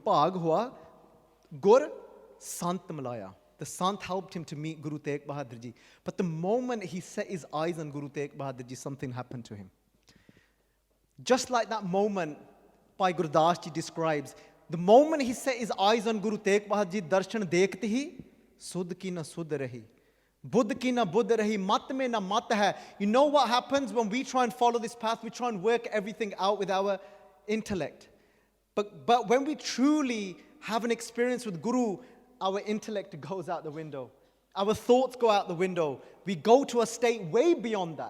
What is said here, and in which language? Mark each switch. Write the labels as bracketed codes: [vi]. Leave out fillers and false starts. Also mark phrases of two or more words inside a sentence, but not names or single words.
[pa] ਭਾਗ ਹੋਆ ਗੁਰ ਸੰਤ ਮਿਲਾਇਆ. [en] The Sant helped him to meet Guru Tegh Bahadur Ji. But the moment he set his eyes on Guru Tegh Bahadur Ji, something happened to him. Just like that moment Bhai Gurdas Ji describes, the moment he set his eyes on Guru Tegh Bahadur Ji, [bra] दर्शन देखते ही, सुध की न सुध रही. बुद्ध की न बुद्ध रही, मत में न मत है. [en] You know what happens when we try and follow this path? We try and work everything out with our intellect. But when we truly have an experience with Guru, our intellect goes out the window. Our thoughts go out the window. We go to a state way beyond that.